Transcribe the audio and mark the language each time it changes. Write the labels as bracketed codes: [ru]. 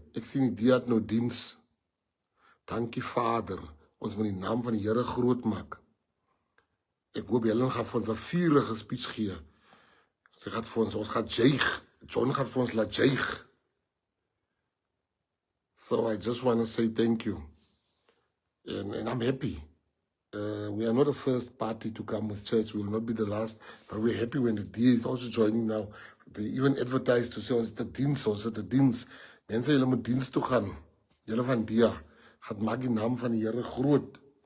[af] Ek sien die dia het nou diens. Dankie Vader. Ons moet die naam van die Here groot maak. Ek hoop julle gaan vir ons 'n vurige speech gee. Sy gaan vir ons gaan juig. John gaan vir ons laat juig. [en] So I just want to say thank you. And I'm happy. We are not the first party to come with church. We will not be the last. But we're happy when the DA is also joining now. They even advertise to say, [af] ons het 'n diens, ons het 'n diens. Mense, julle moet diens toe gaan. Julle van DA. Gaat maak die naam van die Here groot.